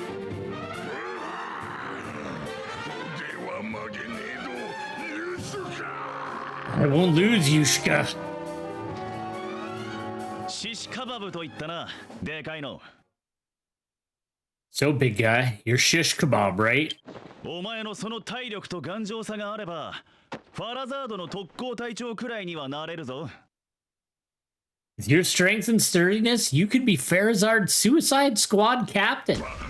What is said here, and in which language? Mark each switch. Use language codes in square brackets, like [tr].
[en] I won't lose, Yushka. So, big guy, you're shish kebab, right? [ja] お前のその体力と頑丈さがあれば、ファラザードの特攻隊長くらいにはなれるぞ。 [en] With your strength and sturdiness, you could be Farazard's Suicide Squad captain.